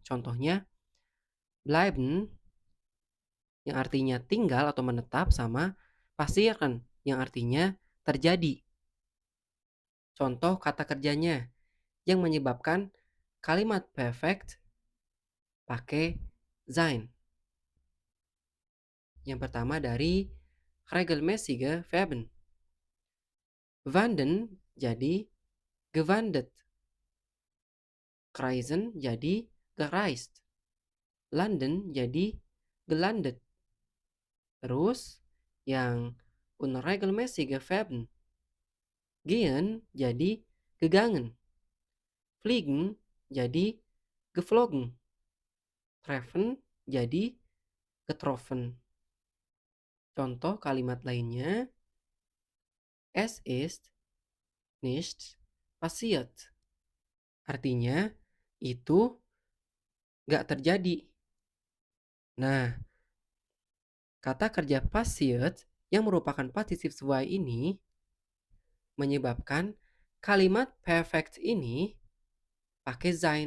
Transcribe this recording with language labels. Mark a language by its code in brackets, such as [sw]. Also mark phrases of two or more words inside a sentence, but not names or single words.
[id] Contohnya, bleiben yang artinya tinggal atau menetap sama passieren yang artinya terjadi. Contoh kata kerjanya yang menyebabkan kalimat perfect pakai sein. Yang pertama dari [de] regelmäßige Verben. [id] Wandern jadi gewandert. Reisen jadi gereist. Landen jadi gelandet. Terus yang [de] unregelmäßige Verben. [id] Gehen jadi gegangen. Fliegen jadi geflogen. Treffen jadi getroffen. Contoh kalimat lainnya, [de] es ist nicht passiert. [id] Artinya, itu gak terjadi. Nah, kata kerja passiert yang merupakan [de] participe zwei [id] ini menyebabkan kalimat perfect ini pakai sein.